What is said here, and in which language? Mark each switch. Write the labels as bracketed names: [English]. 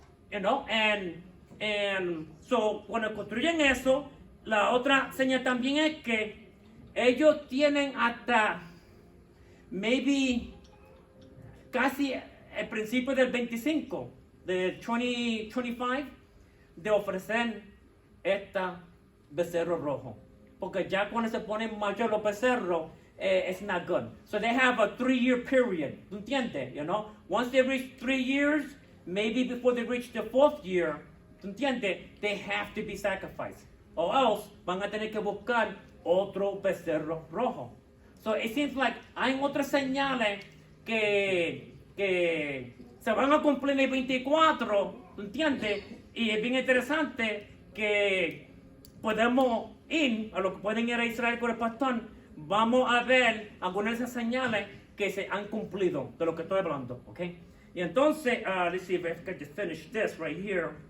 [English] You know, and so [Spanish] cuando construyen eso, la otra señal también es que ellos tienen hasta maybe casi el principio del 25, del 2025, de ofrecer esta becerro rojo. Porque ya cuando se ponen mayor los becerros, [English] it's not good. So they have a 3-year period. [Spanish] ¿Tú entiendes? [English] You know? Once they reach 3 years, maybe before they reach the 4th year, ¿tú entiendes? They have to be sacrificed. Or else [Spanish] van a tener que buscar otro becerro rojo. [English] So it seems like [Spanish] hay otras señales que se van a cumplir en el 24, ¿tú entiendes? Y es bien interesante que podemos ir, a lo que pueden ir a Israel con el pastor, vamos a ver algunas de esas señales que se han cumplido de lo que estoy hablando, ¿ok? Y entonces, [English] let's see if I can just finish this right here.